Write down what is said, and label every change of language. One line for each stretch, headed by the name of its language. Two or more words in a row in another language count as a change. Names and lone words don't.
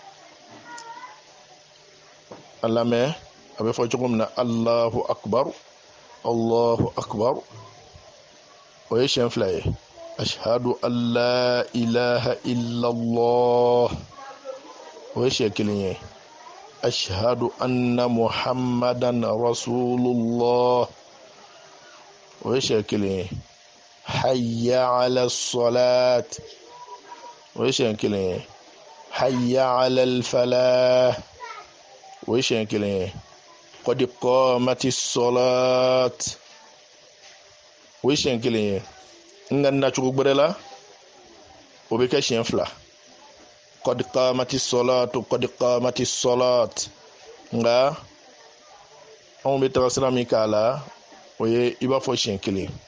Bambara: a lamɛn a bɛ fɔ cogo min na
Arabic: الله أكبر الله أكبر
Bambara: o ye siɲɛ 2 ye
Arabic: أشهد أن لا إله
Bambara: illallah o ye siɲɛ 1 ye
Arabic: أشهد أن محمدا رسول الله
Bambara: o ye siɲɛ 1 ye hayya
Arabic: على الصلاة
Bambara: o ye siɲɛ 1 ye
Arabic: حي على الفلاح
Bambara: o ye siɲɛ 1 ye
Arabic: قد قامت الصلاة
Bambara: o ye siɲɛ 1 ye nga nacogo gbɛrɛ la o bɛ kɛ siɲɛ 2
Arabic: قد قامت الصلاة
Bambara: nga anw bɛ taga sira min k'a la o ye i b'a fɔ siɲɛ 1